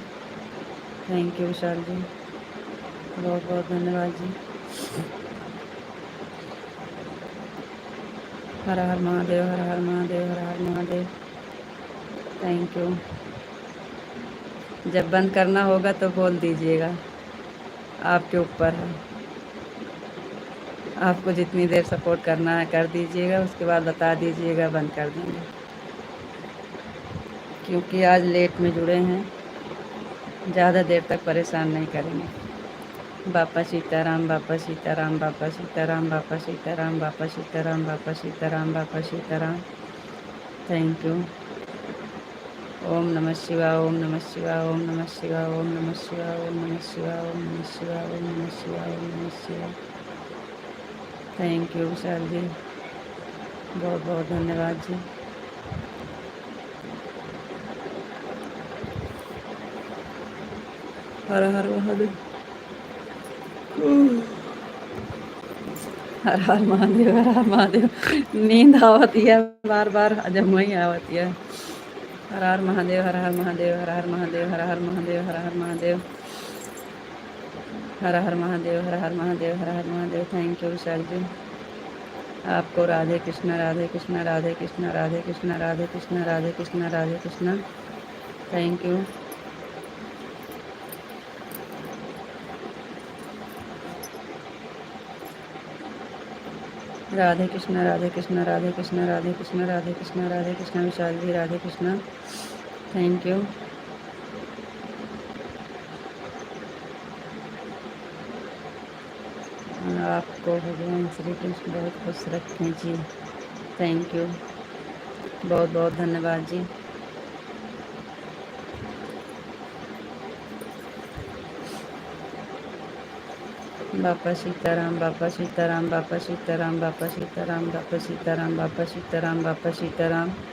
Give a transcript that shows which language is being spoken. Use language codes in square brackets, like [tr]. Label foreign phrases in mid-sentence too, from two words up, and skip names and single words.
[en] thank you [hi] विशाल जी, बहुत बहुत धन्यवाद जी। हर हर महादेव, हर हर महादेव, हर हर महादेव। [en] thank you. [hi] जब बंद करना होगा तो बोल दीजिएगा, आपके ऊपर है। आपको जितनी देर सपोर्ट करना है कर दीजिएगा, उसके बाद बता दीजिएगा, बंद कर देंगे। क्योंकि आज लेट में जुड़े हैं, ज़्यादा देर तक परेशान नहीं करेंगे। बापा सीताराम, बापा सीताराम, बापा सीताराम, बापा सीताराम, बापा सीताराम, बापा सीताराम, बापा सीताराम। [en] thank you. [hi] ओम नमः शिवाय, ओम नमः शिवाय, ओम नमः शिवाय, ओम नमः शिवाय, ओम नमः शिवाय, ओम नमः शिवाय, ओम नमः शिवाय, ओम नमः शिवाय। [en] thank you [hi] विशाल जी, बहुत बहुत धन्यवाद जी। हर हर महादेव, हर हर महादेव, हर हर महादेव। नींद आवती है बार बार, जब वही आवती है। हर हर महादेव, हर हर महादेव, हर हर महादेव, हर हर महादेव, हर हर महादेव, हर हर महादेव, हर हर महादेव, हर हर महादेव। [en] thank you विशाल जी। [hi] आपको राधे कृष्णा, राधे कृष्णा, राधे कृष्णा, राधे कृष्णा, राधे कृष्णा, राधे कृष्णा, राधे कृष्णा। [en] thank you. [hi] राधे कृष्णा, राधे कृष्णा, राधे कृष्णा, राधे कृष्णा, राधे कृष्णा, राधे कृष्णा। विशाल जी राधे कृष्णा, [en] thank you. [hi] आपको भगवान श्री कृष्ण बहुत खुश रखें जी। [en] thank you, [hi] बहुत बहुत धन्यवाद जी। बापा सीताराम, बापा सीताराम, बापा सीताराम, बापा सीताराम, बापा सीताराम, बापा सीताराम, बापा सीताराम।